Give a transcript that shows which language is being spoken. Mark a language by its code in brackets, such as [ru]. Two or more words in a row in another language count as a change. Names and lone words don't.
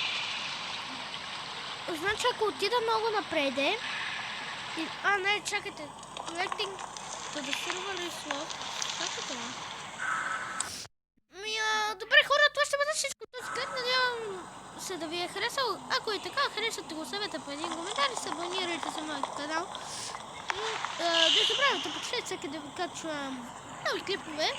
[bg] Значи ако отида много напреде... не, чакайте. [en] Collecting to the server slot. [bg] Чакайте, ме. Добре хора, това ще бъде всичко. Този клип, надявам се да ви е харесал. Ако е така, харесате го, оставете по един коментар и се абонирайте за моят канал. Не забравяйте, почнете всеки да ви качвам нови клипове.